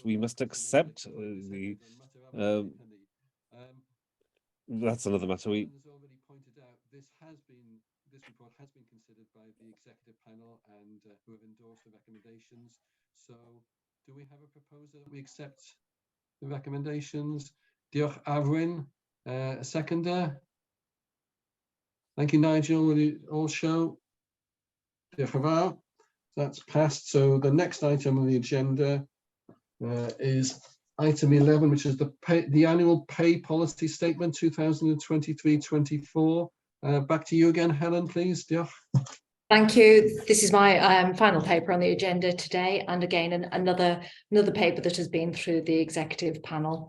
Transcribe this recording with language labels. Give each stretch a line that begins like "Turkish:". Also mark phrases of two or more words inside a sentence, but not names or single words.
English: We must accept that's another matter. This report has been considered by the executive panel and who have endorsed the recommendations. So do we have a proposal that we accept the recommendations?
Welsh: Diolch Arwyn,
English: a seconder. Thank you, Nigel. Will you all show?
Welsh: Diolch yn fawr.
English: That's passed. So the next item on the agenda is item 11, which is the annual pay policy statement 2023-24. Back to you again, Helen, please.
Welsh: Diolch.
English: Thank you. This is my final paper on the agenda today, and again another paper that has been through the executive panel.